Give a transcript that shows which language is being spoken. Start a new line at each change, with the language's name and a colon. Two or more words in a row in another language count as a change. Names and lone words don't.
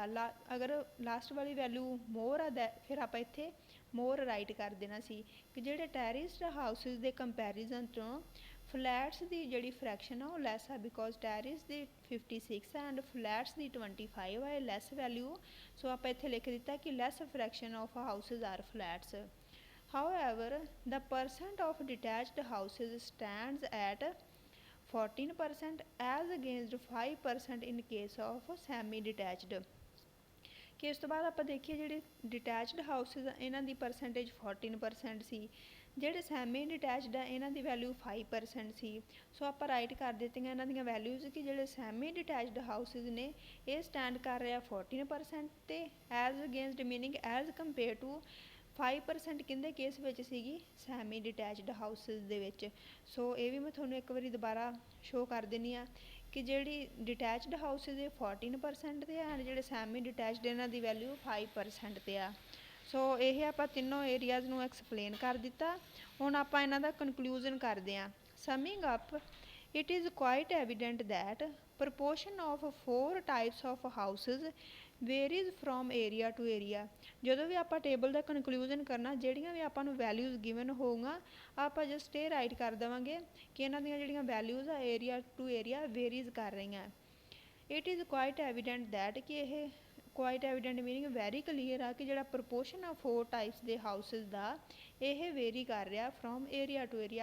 Punjabi: ਅਗਰ ਲਾਸਟ ਵਾਲੀ
English: value more
Punjabi: ਆ ਫਿਰ ਆਪਾਂ ਇੱਥੇ
English: more write
Punjabi: ਕਰ ਦੇਣਾ ਸੀ, ਕਿ ਜਿਹੜੇ
English: terraced houses
Punjabi: ਦੇ ਕੰਪੈਰੀਜ਼ਨ ਤੋਂ ਫਲੈਟਸ ਦੀ ਜਿਹੜੀ ਫਰੈਕਸ਼ਨ ਆ ਉਹ ਲੈਸ ਆ
English: because terrace
Punjabi: ਦੀ 56 ਆ
English: and flats
Punjabi: ਦੀ 25 ਆ, ਇਹ
English: less value.
Punjabi: ਸੋ ਆਪਾਂ ਇੱਥੇ ਲਿਖ ਦਿੱਤਾ ਕਿ
English: less fraction of houses are flats. However, the percent of detached houses stands at 14% as against 5% in case of semi-detached।
Punjabi: ਕਿ ਇਸ ਤੋਂ ਬਾਅਦ ਆਪਾਂ ਦੇਖੀਏ ਜਿਹੜੇ
English: detached houses
Punjabi: ਆ ਇਹਨਾਂ ਦੀ ਪਰਸੈਂਟੇਜ 14% ਸੀ, ਜਿਹੜੇ
English: semi detached
Punjabi: ਆ ਇਹਨਾਂ ਦੀ ਵੈਲਿਊ 5% ਸੀ। ਸੋ ਆਪਾਂ ਰਾਈਟ ਕਰ ਦਿੱਤੀਆਂ ਇਹਨਾਂ ਦੀਆਂ ਵੈਲਿਊਜ਼ ਕਿ ਜਿਹੜੇ
English: semi detached houses
Punjabi: ਨੇ ਇਹ ਸਟੈਂਡ ਕਰ ਰਿਹਾ 14% ਤੇ
English: as against meaning as compare to
Punjabi: 5% ਕਿਹਦੇ ਕੇਸ ਵਿੱਚ ਸੀਗੀ,
English: semi detached houses
Punjabi: ਦੇ ਵਿੱਚ। ਸੋ ਇਹ ਵੀ ਮੈਂ ਤੁਹਾਨੂੰ ਇੱਕ ਵਾਰੀ ਦੁਬਾਰਾ ਸ਼ੋਅ ਕਰ ਦਿੰਦੀ ਹਾਂ ਕਿ ਜਿਹੜੀ
English: detached houses
Punjabi: ਇਹ 14% 'ਤੇ ਆ ਐਂਡ ਜਿਹੜੇ
English: semi detached
Punjabi: ਇਹਨਾਂ ਦੀ ਵੈਲਿਊ 5% 'ਤੇ ਆ। ਸੋ ਇਹ ਆਪਾਂ ਤਿੰਨੋਂ ਏਰੀਆਜ਼ ਨੂੰ ਐਕਸਪਲੇਨ ਕਰ ਦਿੱਤਾ। ਹੁਣ ਆਪਾਂ ਇਹਨਾਂ ਦਾ ਕਨਕਲੂਜ਼ਨ ਕਰਦੇ ਹਾਂ।
English: Summing up, it is quite evident that proportion of 4 types of houses varies from area to area।
Punjabi: ਜਦੋਂ ਵੀ ਆਪਾਂ ਟੇਬਲ ਦਾ ਕਨਕਲੂਜਨ ਕਰਨਾ, ਜਿਹੜੀਆਂ ਵੀ ਆਪਾਂ ਨੂੰ
English: values given
Punjabi: ਹੋਊਗਾ ਆਪਾਂ ਜਸਟ ਇਹ ਰਾਈਟ ਕਰ ਦੇਵਾਂਗੇ ਕਿ ਇਹਨਾਂ ਦੀਆਂ ਜਿਹੜੀਆਂ ਵੈਲਿਊਜ਼ ਆ
English: area to area varies
Punjabi: ਕਰ ਰਹੀਆਂ।
English: It is quite evident that
Punjabi: ਕਿ ਇਹ
English: quite evident meaning very clear
Punjabi: ਆ ਕਿ ਜਿਹੜਾ
English: ਪ੍ਰਪੋਰਸ਼ਨ ਆ 4 ਟਾਈਪਸ ਦੇ ਹਾਊਸਿਸ
Punjabi: ਦਾ ਇਹ
English: ਵੇਰੀ
Punjabi: ਕਰ ਰਿਹਾ
English: from area to area.